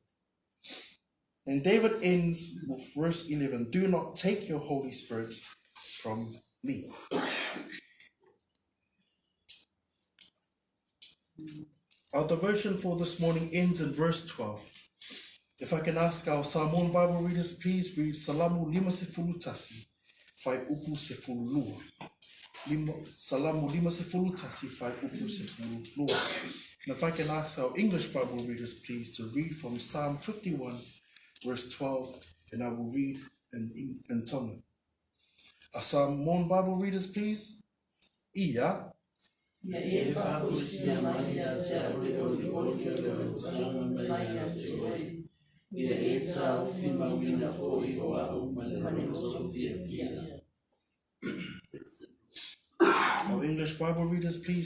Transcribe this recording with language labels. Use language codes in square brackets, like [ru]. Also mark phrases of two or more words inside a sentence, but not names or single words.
[en] And David ends with verse 11, do not take your Holy Spirit from me. Our devotion for this morning ends in verse 12. If I can ask our Samoan Bible readers, please read [sm] Salamu lima se fulutasi, fai upu se fululua. Salamu lima se fulutasi, fai upu se fululua. [en] And if I can ask our English Bible readers, please, to read from Psalm 51, verse 12, and I will read in Tonga. Our Samoan Bible readers, please. Ia. Our English Bible readers, please.